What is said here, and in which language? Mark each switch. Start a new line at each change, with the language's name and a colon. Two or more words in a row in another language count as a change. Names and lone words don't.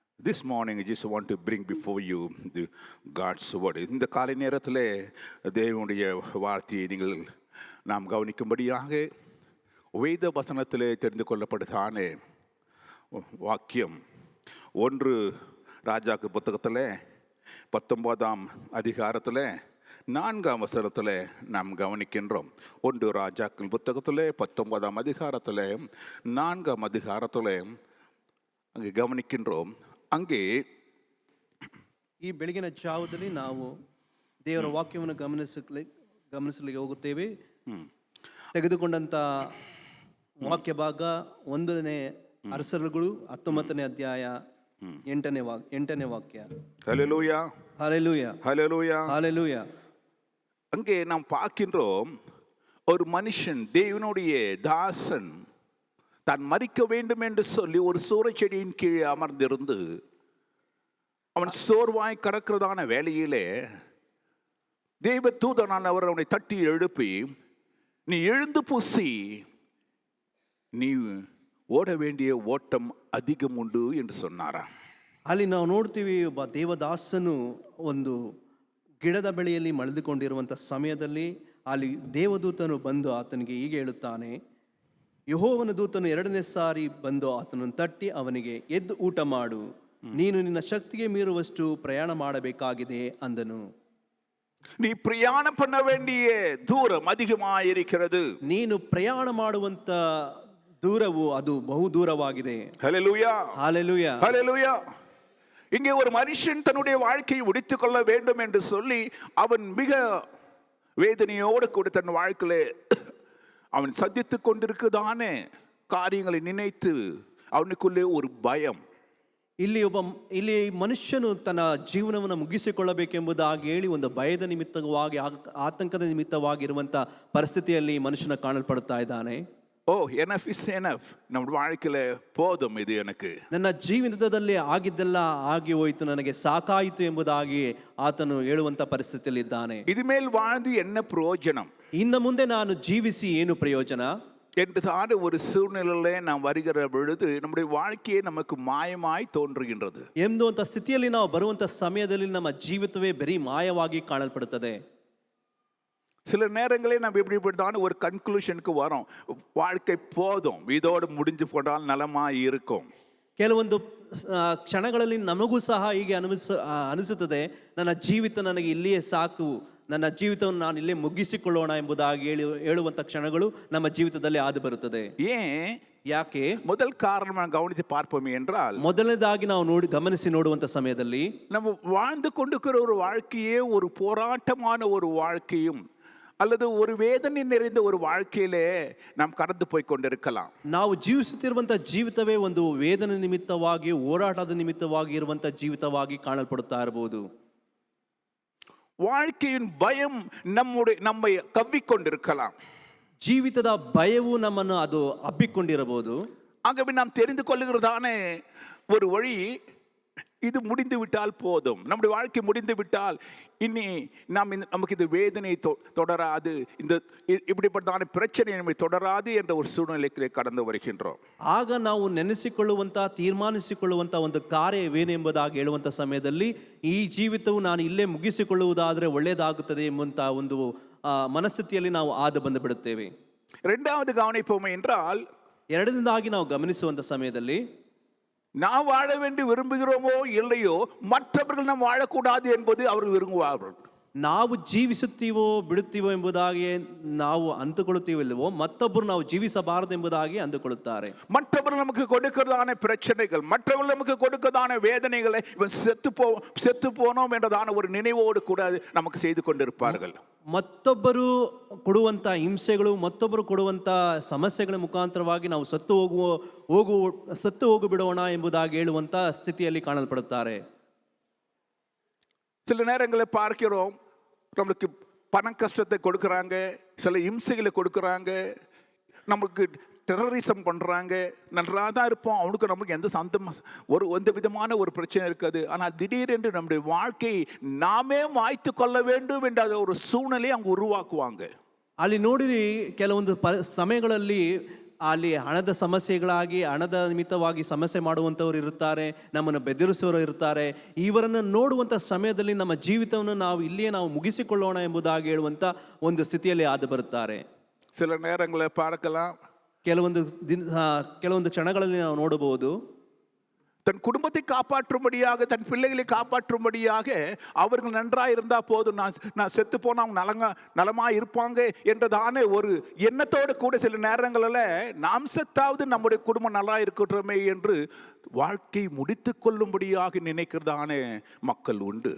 English: This morning I just want to bring before you the God's word.
Tamil: இந்த காலை நேரத்தில் தேவனுடைய வார்த்தையை நீங்கள் நாம் கவனிக்கும்படியாக வேத வசனத்தில் தெரிந்து கொள்ளப்படுதான வாக்கியம் 1 ராஜாக்கள் புத்தகத்தில் 19ஆம் அதிகாரத்தில் 4ஆம் வசனத்தில் நாம் கவனிக்கின்றோம். 1 ராஜாக்கள் புத்தகத்தில் 19ஆம் அதிகாரத்தில் 4ஆம் அதிகாரத்தில் அங்கே கவனிக்கின்றோம். அங்கே
Kannada: ಈ ಬೆಳಗಿನ ಜಾವದಲ್ಲಿ ನಾವು ದೇವರ ವಾಕ್ಯವನ್ನು ಗಮನಿಸಲಿಕ್ಕೆ ಹೋಗುತ್ತೇವೆ. ತೆಗೆದುಕೊಂಡಂತ ವಾಕ್ಯ ಭಾಗ 1ನೇ ಅರಸರುಗಳು 19ನೇ ಅಧ್ಯಾಯ 8ನೇ ವಾಕ್ಯ.
Tamil: ஹல்லேலூயா ஹல்லேலூயா ஹல்லேலூயா ஹல்லேலூயா. அங்கே நாம் பார்க்கின்றோம், ஒரு மனுஷன் தேவனுடைய தாசன் தான் மரிக்க வேண்டும் என்று சொல்லி ஒரு சூறைச்செடியின் கீழே அமர்ந்திருந்து அவன் சோர்வாய் கடக்கிறதான வேலையிலே தெய்வ தூதனானவர் அவனை தட்டி எழுப்பி, நீ எழுந்து பூசி, நீ ஓட வேண்டிய ஓட்டம் அதிகம் உண்டு என்று சொன்னாராம்.
Kannada: ಅಲ್ಲಿ ನಾವು ನೋಡ್ತೀವಿ, ಒಬ್ಬ ದೇವದಾಸನು ಒಂದು ಗಿಡದ ಬಳಿಯಲ್ಲಿ ಮಳೆದುಕೊಂಡಿರುವಂಥ ಸಮಯದಲ್ಲಿ ಅಲ್ಲಿ ದೇವದೂತನು ಬಂದು ಆತನಿಗೆ ಹೀಗೆ ಹೇಳುತ್ತಾನೆ, ಯೆಹೋವನ ದೂತನು 2ನೇ ಸಾರಿ ಬಂದು ಆತನನ್ನು ತಟ್ಟಿ ಅವನಿಗೆ, ಎದ್ದು ಊಟ ಮಾಡು, ನೀನು ನಿನ್ನ ಶಕ್ತಿಗೆ ಮೀರುವಷ್ಟು ಪ್ರಯಾಣ ಮಾಡಬೇಕಾಗಿದೆ ಅಂದನು.
Tamil: நீ பிரயாணம் பண்ண வேண்டிய தூரம் அதிகமாயிருக்கிறது.
Kannada: ನೀನು ಪ್ರಯಾಣ ಮಾಡುವಂತ ದೂರವು ಅದು ಬಹು ದೂರವಾಗಿದೆ.
Tamil: ஹல்லேலூயா ஹல்லேலூயா ஹல்லேலூயா. இங்கே ஒரு மனுஷன் தன்னுடைய வாழ்க்கையை முடித்துக் கொள்ள வேண்டும் என்று சொல்லி அவன் மிக வேதனையோடு கூட தன் வாழ்க்கையிலே அவன் சந்தித்து கொண்டிருக்குதானே காரியங்களை நினைத்து அவனுக்குள்ளே ஒரு பயம்.
Kannada: ಇಲ್ಲಿ ಮನುಷ್ಯನು ತನ್ನ ಜೀವನವನ್ನು ಮುಗಿಸಿಕೊಳ್ಳಬೇಕೆಂಬುದಾಗಿ ಹೇಳಿ ಒಂದು ಭಯದ ನಿಮಿತ್ತವಾಗಿ, ಆತಂಕದ ನಿಮಿತ್ತವಾಗಿರುವಂಥ ಪರಿಸ್ಥಿತಿಯಲ್ಲಿ ಮನುಷ್ಯನ ಕಾಣಲ್ಪಡುತ್ತಾ ಇದ್ದಾನೆ.
English: enough is enough,
Tamil: ನಮ್ಮ வாழ்க்கையில போதும், ಇದು எனக்கு,
Kannada: ನನ್ನ ಜೀವಿತದಲ್ಲಿ ಆಗಿದ್ದೆಲ್ಲ ಆಗಿ ಹೋಯಿತು, ನನಗೆ ಸಾಕಾಯಿತು ಎಂಬುದಾಗಿ ಆತನು ಹೇಳುವಂತ ಪರಿಸ್ಥಿತಿಯಲ್ಲಿ ಇದ್ದಾನೆ.
Tamil: இது மேல் வாழ்ந்து என்ன பிரயோஜனம்,
Kannada: ಇನ್ನು ಮುಂದೆ ನಾನು ಜೀವಿಸಿ ಏನು ಪ್ರಯೋಜನ
Tamil: என்றுதான ஒரு சூழ்நிலையிலே நாம் வருகிற பொழுது நம்முடைய வாழ்க்கையே நமக்கு மாயமாய் தோன்றுகின்றது.
Kannada: ಎಂಬುವಂತ ಸ್ಥಿತಿಯಲ್ಲಿ ನಾವು ಬರುವಂತ ಸಮಯದಲ್ಲಿ ನಮ್ಮ ಜೀವಿತವೇ ಬರೀ ಮಾಯವಾಗಿ ಕಾಣಲ್ಪಡುತ್ತದೆ.
Tamil: சில நேரங்களில் நம்ம எப்படிப்பட்டதான ஒரு கன்க்ளூஷனுக்கு வரோம், வாழ்க்கை போதும், இதோடு முடிஞ்சு போனால் நலமா இருக்கும்.
Kannada: ಕೆಲವೊಂದು ಕ್ಷಣಗಳಲ್ಲಿ ನಮಗೂ ಸಹ ಹೀಗೆ ಅನಿಸುತ್ತದೆ, ನನ್ನ ಜೀವಿತ ನನಗೆ ಇಲ್ಲಿಯೇ ಸಾಕು, ನನ್ನ ಜೀವಿತವನ್ನು ನಾನು ಇಲ್ಲೇ ಮುಗಿಸಿಕೊಳ್ಳೋಣ ಎಂಬುದಾಗಿ ಹೇಳುವಂತ ಕ್ಷಣಗಳು ನಮ್ಮ ಜೀವಿತದಲ್ಲಿ ಆದು ಬರುತ್ತದೆ. ಯಾಕೆ?
Tamil: முதல் காரணம் நாம் கவனித்து பார்ப்போமே என்றால்,
Kannada: ಮೊದಲನೇದಾಗಿ ನಾವು ಗಮನಿಸಿ ನೋಡುವಂತ ಸಮಯದಲ್ಲಿ
Tamil: நம்ம வாழ்ந்து கொண்டிருக்கிற ஒரு வாழ்க்கையே ஒரு போராட்டமான ஒரு வாழ்க்கையும் அல்லது ஒரு வேதனை நிறைந்த ஒரு வாழ்க்கையிலே நாம் கடந்து போய் கொண்டிருக்கலாம்.
Kannada: ನಾವು ಜೀವಿಸುತ್ತಿರುವಂತ ಜೀವಿತವೇ ಒಂದು ವೇದನೆ ನಿಮಿತ್ತವಾಗಿ, ಹೋರಾಟದ ನಿಮಿತ್ತವಾಗಿ ಇರುವಂತ ಜೀವಿತವಾಗಿ ಕಾಣಲ್ಪಡುತ್ತಾ ಇರಬಹುದು.
Tamil: வாழ்க்கையின் பயம் நம்மை கவ்விக்கொண்டிருக்கலாம்.
Kannada: ಜೀವಿತದ ಭಯವು ನಮ್ಮನ್ನು ಅದು ಅಬ್ಬಿಕೊಂಡಿರಬಹುದು.
Tamil: ஆகவே நாம் தெரிந்து கொள்ளுகிறதானே ஒரு வழி, இது முடிந்து விட்டால் போதும், நம்முடைய வாழ்க்கை முடிந்து விட்டால் இனி நமக்கு இது வேதனை தொடராது, இந்த இப்படிப்பட்டதான பிரச்சனை நம்மை தொடராது என்ற ஒரு சூழ்நிலைக்கு கடந்து வருகின்றோம்.
Kannada: ಆಗ ನಾವು ನೆನೆಸಿಕೊಳ್ಳುವಂತ, ತೀರ್ಮಾನಿಸಿಕೊಳ್ಳುವಂತ ಒಂದು ಕಾರ್ಯವೇನೆಂಬುದಾಗಿ ಹೇಳುವಂತ ಸಮಯದಲ್ಲಿ ಈ ಜೀವಿತವು ನಾನು ಇಲ್ಲೇ ಮುಗಿಸಿಕೊಳ್ಳುವುದಾದರೆ ಒಳ್ಳೆಯದಾಗುತ್ತದೆ ಎಂಬಂತ ಒಂದು ಮನಸ್ಥಿತಿಯಲ್ಲಿ ನಾವು ಆದು ಬಂದು ಬಿಡುತ್ತೇವೆ.
Tamil: இரண்டாவது கவனிப்போமே என்றால்,
Kannada: ಎರಡನೇದಾಗಿ ನಾವು ಗಮನಿಸುವಂತ ಸಮಯದಲ್ಲಿ
Tamil: நாம் வாழ வேண்டி விரும்புகிறோமோ இல்லையோ, மற்றவர்கள் நாம் வாழக்கூடாது என்பது அவர்கள் விரும்புவார்கள்.
Kannada: ನಾವು ಜೀವಿಸುತ್ತೀವೋ ಬಿಡುತ್ತೀವೋ ಎಂಬುದಾಗಿ ನಾವು ಅಂದುಕೊಳ್ಳುತ್ತೀವಿಲ್ಲವೋ, ಮತ್ತೊಬ್ಬರು ನಾವು ಜೀವಿಸಬಾರದು ಎಂಬುದಾಗಿ ಅಂದುಕೊಳ್ಳುತ್ತಾರೆ.
Tamil: மற்றவர்கள் நமக்கு கொடுக்கிறதான பிரச்சனைகள், மற்றவர்கள் நமக்கு கொடுக்கிறதான வேதனைகளை செத்து போனோம் என்றதான ஒரு நினைவோடு கூட நமக்கு செய்து கொண்டிருப்பார்கள்.
Kannada: ಮತ್ತೊಬ್ಬರು ಕೊಡುವಂತ ಹಿಂಸೆಗಳು, ಮತ್ತೊಬ್ಬರು ಕೊಡುವಂತ ಸಮಸ್ಯೆಗಳ ಮುಖಾಂತರವಾಗಿ ನಾವು ಸತ್ತು ಹೋಗು ಬಿಡೋಣ ಎಂಬುದಾಗಿ ಹೇಳುವಂತ ಸ್ಥಿತಿಯಲ್ಲಿ ಕಾಣಲ್ಪಡುತ್ತಾರೆ.
Tamil: சில நேரங்களில் பார்க்கிறோம், நம்மளுக்கு பண கஷ்டத்தை கொடுக்குறாங்க, சில இம்சைகளை கொடுக்குறாங்க, நமக்கு டெரரிசம் பண்ணுறாங்க, நன்றாக தான் இருப்போம், அவனுக்கு நமக்கு எந்த விதமான ஒரு பிரச்சனை இருக்காது. ஆனால் திடீரென்று நம்முடைய வாழ்க்கையை நாமே மாய்த்து கொள்ள வேண்டும் என்ற ஒரு சூழ்நிலையை அவங்க உருவாக்குவாங்க.
Kannada: ಅಲ್ಲಿ ನೋಡಿರಿ, ಕೆಲವೊಂದು ಸಮಯಗಳಲ್ಲಿ ಅಲ್ಲಿ ಹಣದ ಸಮಸ್ಯೆಗಳಾಗಿ ಹಣದ ನಿಮಿತ್ತವಾಗಿ ಸಮಸ್ಯೆ ಮಾಡುವಂಥವ್ರು ಇರುತ್ತಾರೆ, ನಮ್ಮನ್ನು ಬೆದರಿಸುವವರು ಇರ್ತಾರೆ. ಇವರನ್ನು ನೋಡುವಂಥ ಸಮಯದಲ್ಲಿ ನಮ್ಮ ಜೀವಿತವನ್ನು ನಾವು ಇಲ್ಲಿಯೇ ನಾವು ಮುಗಿಸಿಕೊಳ್ಳೋಣ ಎಂಬುದಾಗಿ ಹೇಳುವಂಥ ಒಂದು ಸ್ಥಿತಿಯಲ್ಲಿ ಆದು ಬರುತ್ತಾರೆ.
Tamil: சில நேரங்களில் பார்க்கலாம்,
Kannada: ಕೆಲವೊಂದು ಕ್ಷಣಗಳಲ್ಲಿ ನಾವು ನೋಡಬಹುದು,
Tamil: தன் குடும்பத்தை காப்பாற்றும்படியாக, தன் பிள்ளைகளை காப்பாற்றும்படியாக அவர்கள் நன்றாக இருந்தால் போதும், நான் செத்து போனால் அவங்க நலமாக இருப்பாங்க என்றதான ஒரு எண்ணத்தோடு கூட சில நேரங்களில் நாம் செத்தாவது நம்முடைய குடும்பம் நல்லா இருக்கட்டுமே என்று வாழ்க்கை முடித்து கொள்ளும்படியாக நினைக்கிறதான மக்கள் உண்டு.